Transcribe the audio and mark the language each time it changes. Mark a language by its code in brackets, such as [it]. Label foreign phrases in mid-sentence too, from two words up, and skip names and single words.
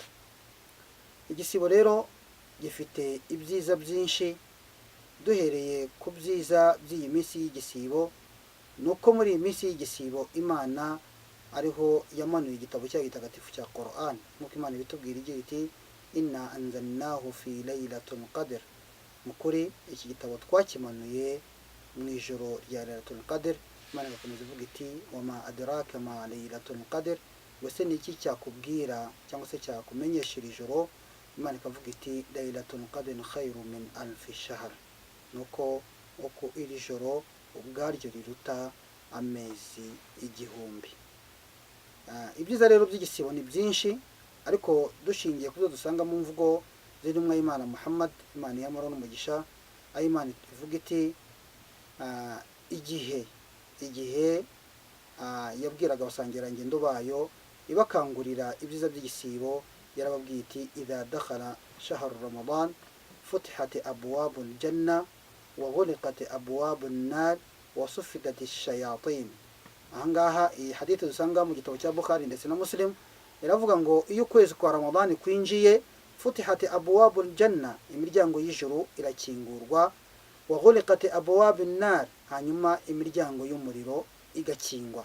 [rw] Igisibo rero gifite ibyiza byinshi. Duhereye ku byiza by'iyi minsi y'igisibo, nuko muri iyi minsi y'igisibo Imana ariho yamanuye igitabo cya gitagatifu cya Qur'an, nk'uko Imana ibitubwira igira iti [ar] إنا أنزلناه في ليلة القدر. [rw] Mukuri iki gitabo twakimanuye mu ijoro rya Laylatul Qadr. Imana igakomeza ivuga iti [ar] وما أدراك ما ليلة القدر. [rw] Wese ni iki cyakubwira cyangwa se cyakumenyesha iri joro? Imana ikavuga iti [ar] ليلة القدر خير من ألف شهر. [rw] Nuko uko iri joro ubwaryo riruta amezi igihumbi. Ibyiza rero by'igisibo ni byinshi, ariko dushingiye ku byo dusanga mu mvugo z'intumwa y'Imana Muhammad, Imana y'amahoro n'umugisha, aho Imana ivuga iti igihe yabwiraga abasangirangendo bayo ibakangurira ibyiza by'igisibo, yarababwiye iti [ar] إذا دخل شهر رمضان فتحت أبواب الجنة وغلقت أبواب النار وصفدت الشياطين. [rw] Ahangaha iyi hadithi dusanga mu gitabo cya Bukhari ndetse na Muslim iravuga ngo iyo ukwezi kwa Ramadani kwinjiye, [ar] فتحت أبواب الجنة, [rw] imiryango y'ijuru irakingurwa, [ar] وغلقت أبواب النار, [rw] hanyuma imiryango y'umuriro igakingwa.